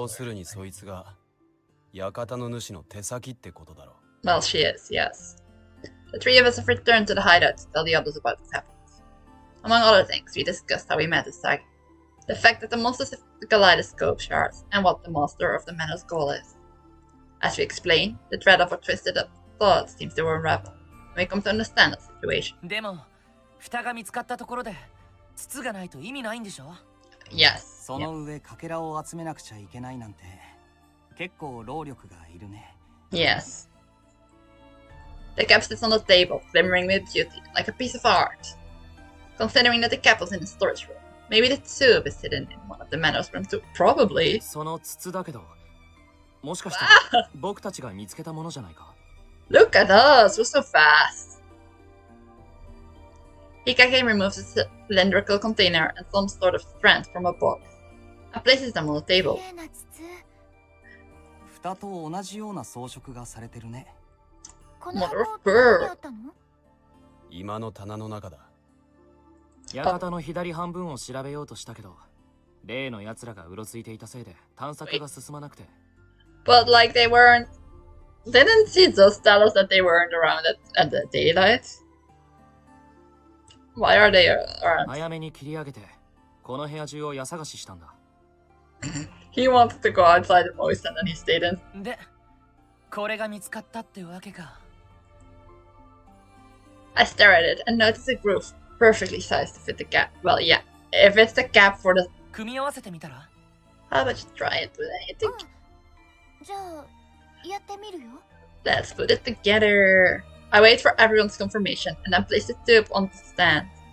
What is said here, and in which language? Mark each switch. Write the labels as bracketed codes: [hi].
[ja] 要するにそいつが館の主の手先ってことだろ。 [en] Well, she is, yes. The three of us have returned to the hideout to tell the others about what happened. Among other things, we discussed how we met Sagi, the fact that the monsters have the kaleidoscope shards, and what the master of the manor's goal is. As we explain, the thread of our twisted up thoughts seems to unravel, and we come to understand the situation. [ja] でも蓋が見つかったところで筒がないと意味ないんでしょ？ [en] Yes. [ja] その上かけらを集めなくちゃいけないなんて結構労力がいるね。 [en] Yes. The cap sits on the table, glimmering with beauty, like a piece of art. Considering that the cap was in the storage room, maybe the tube is hidden in one of the manor's rooms too. Probably. [ja] その筒だけど、もしかしたら僕たちが見つけたものじゃないか？ [en] Look at us, we're so fast. Hikage removes a cylindrical container and some sort of strands from a box and places them on the table. [ja] 綺麗な筒。蓋と同じような装飾がされてるね。この箱 [en] Mother [ja] ど [en] of [ja] こ [en] pearl. [ja] にあったの？今の棚の中だ。館の左半分を調べようとしたけど、例の奴らがうろついていたせいで探索が進まなくて。 [en] But like they weren't. Didn't she just tell us that they weren't around at the daylight? Why are they around? [ja] 早めに切り上げて、この部屋中を家探ししたんだ。 [en] He wanted to go outside the most and then he stayed in. [ja] でこれが見つかったってわけか。 [en] I stare at it and notice a groove perfectly sized to fit the gap. Well, yeah, if it's the gap for the. [ja] 組み合わせてみたら？ [en] How about you try it with anything? [ja] じゃあやってみるよ。 [en] Let's put it together. I wait for everyone's confirmation and then place the tube on the stand.